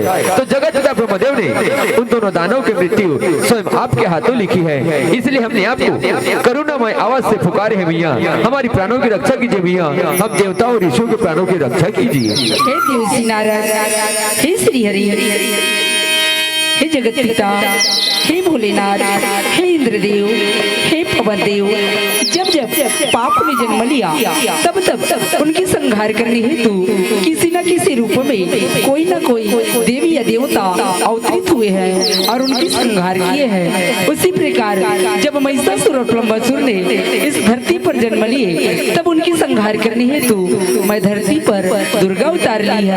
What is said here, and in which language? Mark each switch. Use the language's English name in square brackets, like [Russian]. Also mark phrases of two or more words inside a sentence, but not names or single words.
[Hindi] तो जगत पिता ब्रह्मदेव ने उन दोनों दानवों की मृत्यु स्वयं आपके हाथों लिखी है, इसलिए हमने आपको करुणामय आवाज से पुकारे हैं भैया, हमारी प्राणों की रक्षा कीजिए भैया, हम देवताओं और ऋषियों के प्राणों की रक्षा कीजिए। हे देवसी नारायण, हे श्री हरि, हे जगत पिता, हे भोलेनाथ, हे इंद्रदेव, हे पवन देव, जब जब पाप ने जन्म लिया तब तब उनकी संहार करने हेतु किसी न किसी रूप में कोई न कोई देवी या देवता अवतरित हुए हैं और उनकी संहार किए हैं। उसी प्रकार जब महिषासुर और ब्रह्मासुर ने इस धरती पर जन्म लिए तब उनकी संहार करने हेतु मैं धरती पर दुर्गा उतार ली है।